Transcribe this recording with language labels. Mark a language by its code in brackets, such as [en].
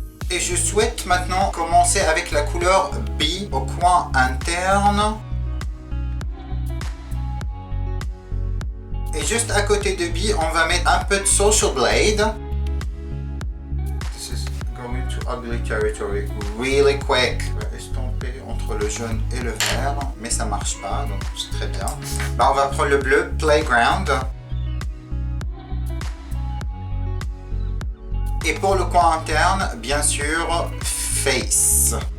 [fr] Et je souhaite maintenant commencer avec la couleur B au coin interne. Et juste à côté de B, on va mettre un peu de Social Blade. [en] This is going to ugly territory really quick. [fr] On va estomper entre le jaune et le vert, mais ça marche pas, donc c'est très bien. On va prendre le bleu Playground. Et pour le coin interne, bien sûr, Face.